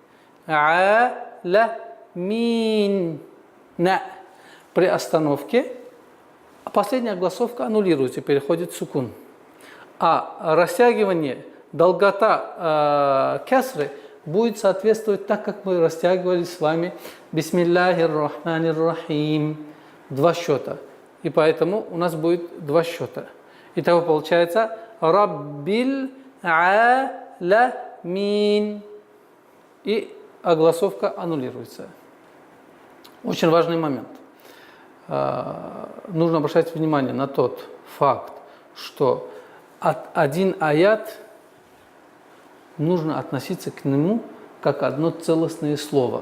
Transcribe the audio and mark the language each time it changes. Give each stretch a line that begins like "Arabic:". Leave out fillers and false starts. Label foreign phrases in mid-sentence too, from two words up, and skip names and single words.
Russian: Мин. При остановке последняя огласовка аннулируется, переходит в сукун. А растягивание, долгота касры будет соответствовать так, как мы растягивали с вами
Arabic: بسم الله الرحمن الرحيم.
Russian: Два счета. И поэтому у нас будет два счета. Итого получается
Arabic: رب العالمين.
Russian: И огласовка аннулируется. Очень важный момент. Нужно обращать внимание на тот факт, что один аят нужно относиться к нему как одно целостное слово.